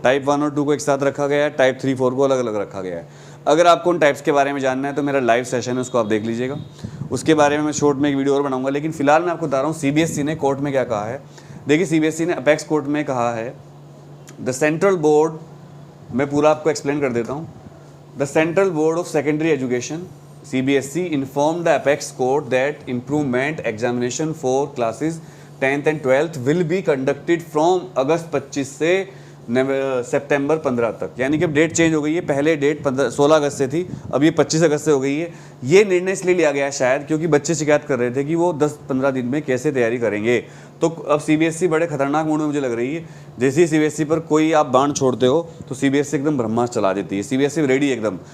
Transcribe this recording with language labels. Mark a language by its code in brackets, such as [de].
[hi] Type 1 और 2 को एक साथ रखा गया है, टाइप 3, 4 को अलग अलग रखा गया है। अगर आपको उन टाइप्स के बारे में जानना है तो मेरा लाइव सेशन है, उसको आप देख लीजिएगा। उसके बारे में मैं शॉर्ट में एक वीडियो और बनाऊंगा, लेकिन फिलहाल मैं आपको बता रहा हूँ सीबीएसई ने कोर्ट में क्या कहा है। देखिए, सीबीएसई ने अपेक्स कोर्ट में कहा है, द सेंट्रल बोर्ड, मैं पूरा आपको एक्सप्लेन कर देता हूँ। [en] the central board of secondary education CBSE informed the apex court that improvement examination for classes 10th and 12th will be conducted from [hi] अगस्त 25 से सितंबर 15 तक। यानी कि अब डेट चेंज हो गई है। पहले डेट 16 अगस्त से थी, अब ये 25 अगस्त से हो गई है। ये निर्णय इसलिए लिया गया है शायद क्योंकि बच्चे शिकायत कर रहे थे कि वो 10-15 दिन में कैसे तैयारी करेंगे। तो अब सीबीएसई बड़े खतरनाक मूड में मुझे लग रही है। जैसे ही सीबीएसई पर कोई आप बाण छोड़ते हो तो सीबीएसई एकदम ब्रह्मास्त्र चला देती है। सीबीएसई रेडी एकदम।